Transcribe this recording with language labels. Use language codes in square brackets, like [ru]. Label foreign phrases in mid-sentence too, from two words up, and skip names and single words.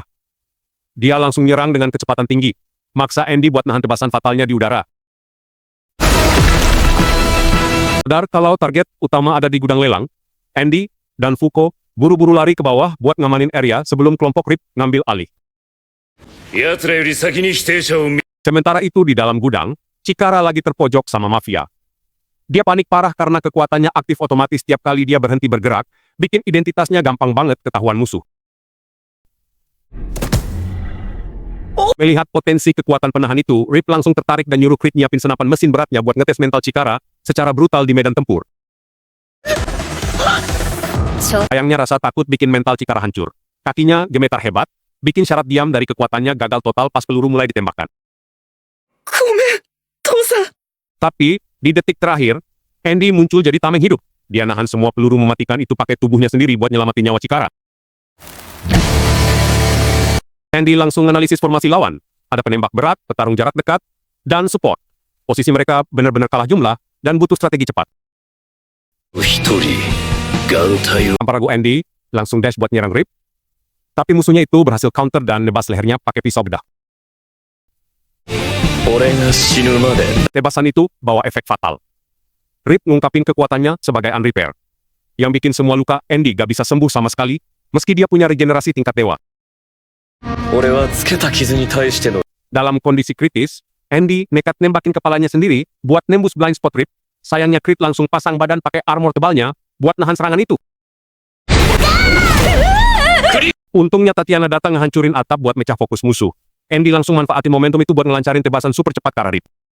[id] Dia langsung nyerang dengan kecepatan tinggi, maksa Andy buat nahan tebasan fatalnya di udara. Sadar kalau target utama ada di gudang lelang, Andy dan Fuko buru-buru lari ke bawah buat ngamanin area sebelum kelompok Rip ngambil alih. [ja] 奴らより先に否定者を見 [id] Sementara itu di dalam gudang, Chikara lagi terpojok sama mafia. Dia panik parah karena kekuatannya aktif otomatis tiap kali dia berhenti bergerak, bikin identitasnya gampang banget ketahuan musuh. Melihat potensi kekuatan penahan itu, Rip langsung tertarik dan nyuruh Creed nyiapin senapan mesin beratnya buat ngetes mental Chikara secara brutal di medan tempur. Sayangnya rasa takut bikin mental Chikara hancur. Kakinya gemetar hebat, bikin syarat diam dari kekuatannya gagal total pas peluru mulai ditembakkan. [ja] ごめん父さん [id] Tapi, di detik terakhir, Andy muncul jadi tameng hidup. Dia nahan semua peluru mematikan itu pakai tubuhnya sendiri buat nyelamatin nyawa Chikara. Andy langsung analisis formasi lawan. Ada penembak berat, petarung jarak dekat, dan support. Posisi mereka benar-benar kalah jumlah dan butuh strategi cepat. [ja] 一人眼帯を [id] Tanpa ragu Andy, langsung dash buat nyerang Rip. Tapi musuhnya itu berhasil counter dan nebas lehernya pakai pisau bedah. [ja] 俺が死ぬまで [id] Tebasan itu bawa efek fatal. Rip ngungkapin kekuatannya sebagai unrepair. Yang bikin semua luka Andy gak bisa sembuh sama sekali, meski dia punya regenerasi tingkat dewa. [ja] 俺はつけた傷に対しての [id] Dalam kondisi kritis, Andy nekat nembakin kepalanya sendiri buat nembus [en] blind spot [id] Rip. Sayangnya Creed langsung pasang badan pakai armor tebalnya buat nahan serangan itu. Untungnya Tatiana datang ngehancurin atap buat mecah fokus musuh. Andy langsung manfaatin momentum itu buat ngelancarin tebasan super cepat ke arah Rip.